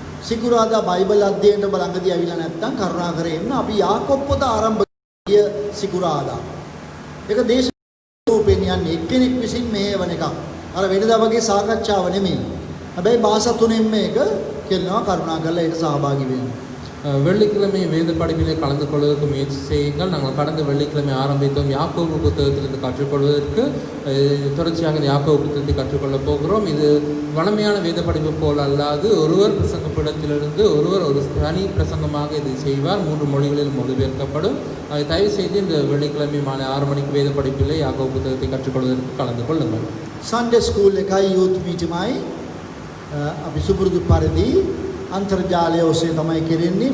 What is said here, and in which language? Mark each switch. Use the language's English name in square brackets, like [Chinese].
[Sinhala] සිකුරාදා බයිබල් අධ්‍යයනයට බලංගදී ඇවිල්ලා නැත්නම් කරුණාකර එන්න. අපි යාකොබ් පොත ආරම්භ ගිය සිකුරාදා. ඒක දේශෝපෙන් යන්නේ එක්කෙනෙක් විසින් මෙහෙවන එකක්. අර වෙනදා වගේ සාකච්ඡාව නෙමෙයි. හැබැයි භාෂා තුනෙන් මේක කියනවා කරුණාකරලා ඒක සහභාගී වෙන්න. [Tamil] வெள்ளிக்கிழமை வேத படிப்பிலே கலந்து கொள்வதற்கு முயற்சி செய்யுங்கள். நாங்கள் கடந்த வெள்ளிக்கிழமை ஆரம்பித்தோம் யாக்கோபு புத்தகத்திலிருந்து கற்றுக்கொள்வதற்கு. தொடர்ச்சியாக யாக்கோபு புத்தகத்தை கற்றுக்கொள்ளப் போகிறோம். இது வளமையான வேத படிப்பு போல் அல்லாது ஒருவர் பிரசங்க பீடத்திலிருந்து ஒருவர் ஒரு தனி பிரசங்கமாக இதை செய்வார். 3 மொழிகளில் மொழிபெயர்க்கப்படும். அதை தயவு செய்து இந்த வெள்ளிக்கிழமை மாலை 6 மணிக்கு வேத படிப்பிலே யாக்கோபு புத்தகத்தை கற்றுக்கொள்வதற்கு கலந்து கொள்ளுங்கள். [Sinhala] Sunday school එකයි youth meetingමයි අපි සුපුරුදු පරිදි අන්තර්ජාලය ඔස්සේ තමයි කෙරෙන්නේ.